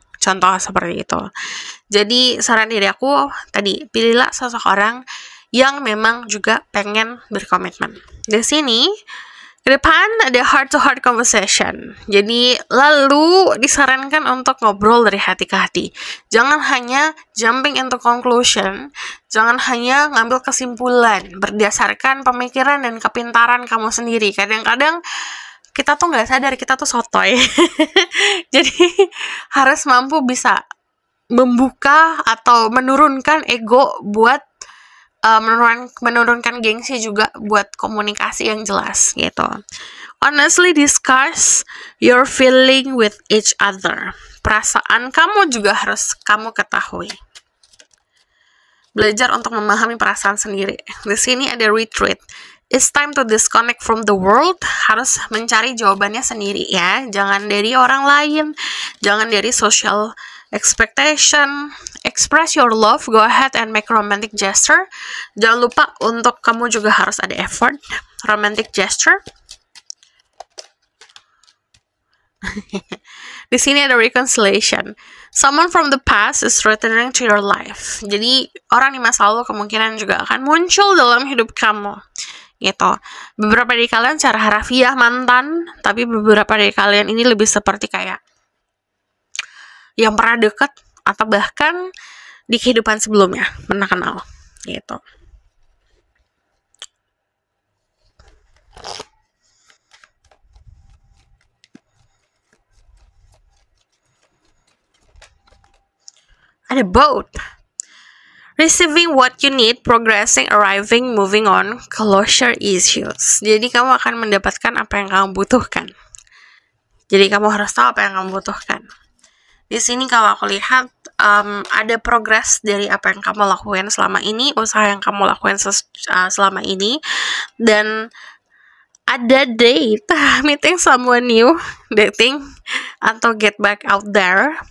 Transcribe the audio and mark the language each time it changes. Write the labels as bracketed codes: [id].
[id] Contoh seperti itu. Jadi, saran diri aku tadi, pilihlah sosok orang yang memang juga pengen berkomitmen. Di sini, ke depan ada [en] heart-to-heart conversation. [id] Jadi, lalu disarankan untuk ngobrol dari hati ke hati. Jangan hanya [en] jumping into conclusion. [id] Jangan hanya ngambil kesimpulan berdasarkan pemikiran dan kepintaran kamu sendiri. Kadang-kadang kita tuh nggak sadar, kita tuh sotoy. Jadi, harus mampu bisa membuka atau menurunkan ego buat menurunkan gengsi juga buat komunikasi yang jelas gitu. [en] Honestly discuss your feeling with each other. [id] Perasaan kamu juga harus kamu ketahui. Belajar untuk memahami perasaan sendiri. Di sini ada retreat. [en] It's time to disconnect from the world. [id] Harus mencari jawabannya sendiri ya. Jangan dari orang lain, jangan dari social expectation. [en] Express your love, go ahead and make romantic gesture. [id] Jangan lupa untuk kamu juga harus ada effort. [en] Romantic gesture. [id] Di sini ada reconciliation. [en] Someone from the past is returning to your life. [id] Jadi orang di masa lalu kemungkinan juga akan muncul dalam hidup kamu. Gitu. Beberapa dari kalian secara harafiah mantan, tapi beberapa dari kalian ini lebih seperti kayak yang pernah dekat atau bahkan di kehidupan sebelumnya pernah kenal gitu. Ada both. [en] Receiving what you need, progressing, arriving, moving on, closure issues. [id] Jadi kamu akan mendapatkan apa yang kamu butuhkan. Jadi kamu harus tahu apa yang kamu butuhkan. Di sini kalau aku lihat ada progres dari apa yang kamu lakukan selama ini, usaha yang kamu lakukan selama ini, dan ada date, [en] meeting someone new, [id] dating, atau [en] get back out there.